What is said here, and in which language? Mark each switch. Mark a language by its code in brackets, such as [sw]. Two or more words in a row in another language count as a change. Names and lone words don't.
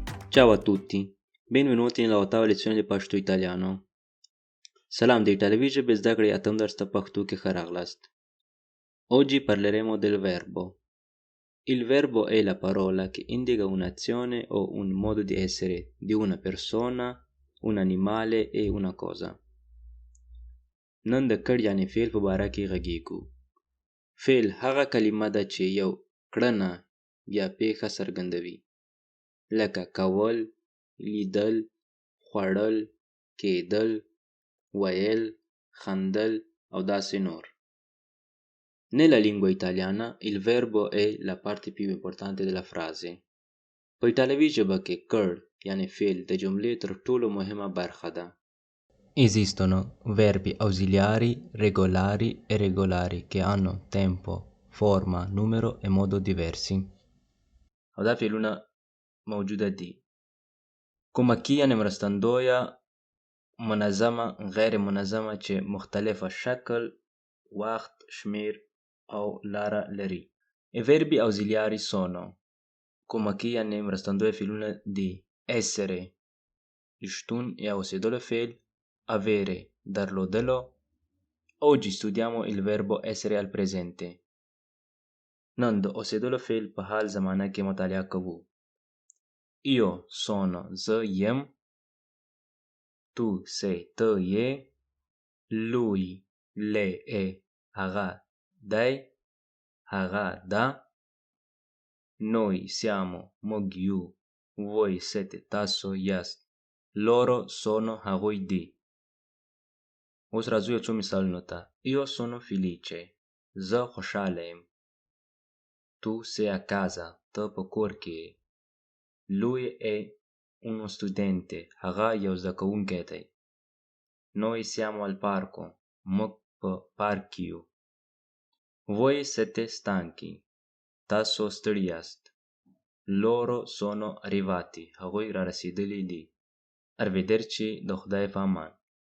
[it] Ciao a tutti, benvenuti nella 8ª lezione di Pashto Italiano. [ps] Salam di television به زده کړې اتم درس ته پښتو کې ښه راغلاست. [it] Oggi parleremo del verbo. Il verbo è la parola che indica un'azione o un modo di essere di una persona, un animale e una cosa. [ps] نن د کړ یعنی فعل په باره کې غږیږو. فعل هغه کلمه ده چې یو کړنه یا پیښه څرګندوي. لکه کول، لیدل، خوړل، کېدل، ویل، خندل او داسې نور. [it] Nella lingua italiana il verbo è la parte più importante della frase. [ps] په ایټالوي ژبه کې کړ یعنی فعل د جملې تر ټولو مهمه برخه ده. [it] Esistono verbi ausiliari, regolari e irregolari che hanno tempo, forma, numero e modo diversi. [ps] او دا فعلونه موجوده دي. کومکی یعنی مرستندویه، منظمه، غیر منظمه چې مختلفه شکل، وخت، شمیر او لاره لري. [it] I verbi ausiliari sono [ps] کومکی یعنی مرستندویه فعلونه دي. essere شتون یا اوسېدلو فعل، avere درلودلو. [it] Oggi studiamo il verbo essere al presente. [ps] نن د اوسېدلو فعل په حال زمانه کې مطالعه کوو. [it] Io sono [ps] زه یم، [it] tu sei [ps] ته یې، [it] lui lei è [ps] هغه دی، هغه ده، [it] noi siamo [ps] موږ یو، [it] voi siete [ps] تاسو یاست، [it] loro sono [ps] هغوی دي. اوس راځو یو څو مثالونو ته. [it] Io sono felice [ps] زه خوشحاله یم. [it] Tu sei a casa [ps] ته په کور کې یې. [it] Lui è uno studente [ps] هغه یو زده کوونکی دی. [it] Noi siamo al parco [ps] موږ په پارک کې یو. [it] Voi siete stanchi [ps] تاسو ستړي یاست. [it] Loro sono arrivati [ps] هغوی را رسیدلی دي. Arrivederci د خدای په امان.